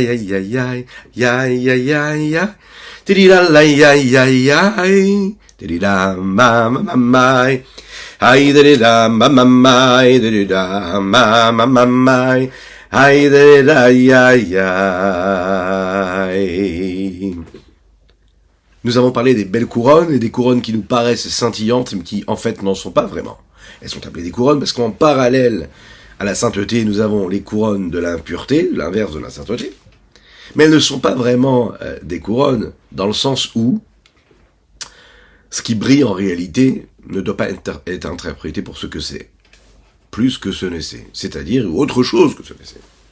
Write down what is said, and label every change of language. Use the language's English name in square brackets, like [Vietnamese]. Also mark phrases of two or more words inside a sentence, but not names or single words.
[French] yai, yai, yai, yai, yai, yai, yai, tedidala, yai, yai, yai, tedida, ma, ma, ma, mai, ai, tedida, ma, ma, mai, tedida, ma, ma, ma, mai, ai, tedida, yai, yai. Nous avons parlé des belles couronnes et des couronnes qui nous paraissent scintillantes, mais qui en fait n'en sont pas vraiment. Elles sont appelées des couronnes parce qu'en parallèle à la sainteté, nous avons les couronnes de l'impureté, l'inverse de la sainteté. Mais elles ne sont pas vraiment des couronnes dans le sens où ce qui brille en réalité ne doit pas être interprété pour ce que c'est, plus que ce ne c'est, c'est-à-dire autre chose que ce ne c'est.